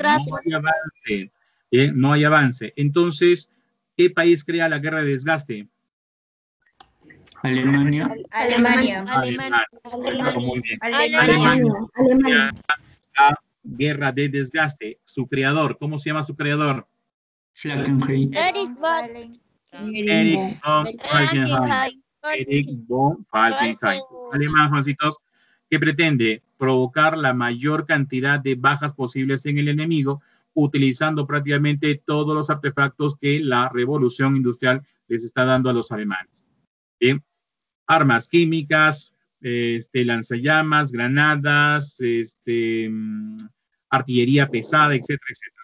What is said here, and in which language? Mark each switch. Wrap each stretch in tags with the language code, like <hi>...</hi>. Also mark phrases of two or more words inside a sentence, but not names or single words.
<es>Bien, no hay avance. Entonces, ¿qué país crea la guerra de desgaste? Alemania. Muy bien. Alemania. La guerra de desgaste. Su creador, ¿cómo se llama su creador? Falkenhayn. Erich von Falkenhayn. Alemán, Juancitos, que pretende provocar la mayor cantidad de bajas posibles en el enemigo, utilizando prácticamente todos los artefactos que la revolución industrial les está dando a los alemanes. Bien. Armas químicas, lanzallamas, granadas, artillería pesada, etcétera, etcétera.</es>